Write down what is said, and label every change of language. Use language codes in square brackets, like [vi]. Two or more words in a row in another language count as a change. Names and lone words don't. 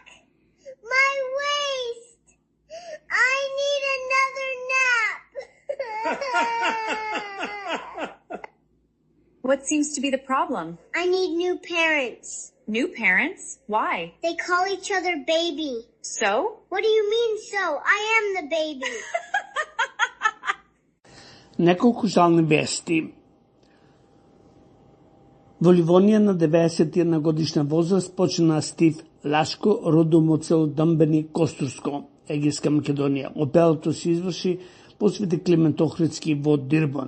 [en] My waist! I need another nap! What seems to be the problem? I need new parents. New parents? Why? They call each other baby. So? What do you mean so? I am the baby. [mk] Неколку жални вести. Во Ливонија на 91 годишна возраст почина Стив Лашко, родом од село Дамбени, Костурско, Егејска Македонија. Опелото се изврши по Свети Климент Охридски во Дирбан.